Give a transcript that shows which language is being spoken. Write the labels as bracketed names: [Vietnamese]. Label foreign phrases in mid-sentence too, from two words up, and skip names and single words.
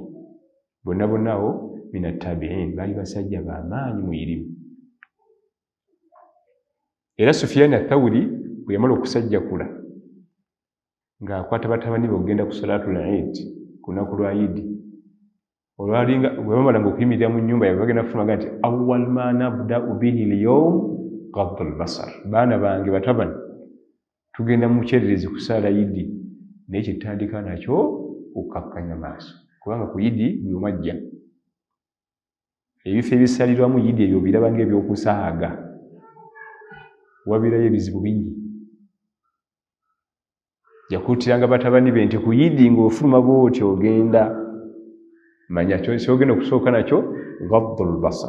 [Ganda] Bonna abo [Arabic] من التابعين [Ganda] baali basajja b'amaanyi mu irimu. Era Sufyaani Athawuri bwe yamala okusajjakula ng'akwata batabani be okugenda ku [Arabic] صلاة العيد [Ganda] ku lunaku lwa Eid. Olwalinga bwe bamalanga okuyimirira mu nnyumba yaabwe bagenda kufunaga nti [Arabic] أول ما نبدأ به اليوم غض البصر. [Ganda] Baana bange batabani tugenda mu kyererezi ku saala Yidi naye kye tutandika nakyo okukkakkanya maaso. Kubanga ku Yidi buli omu ajja. Ebifo ebisalirwamu Yidi ebyo biraba ng'ebyokusaaga. Wabeerayo ebizibu bingi. Yakuutiranga batabani be nti ku Yidi ng'ofuluma bw'oti ogenda manya kyogenda okusooka nakyo [Arabic] غض البصر.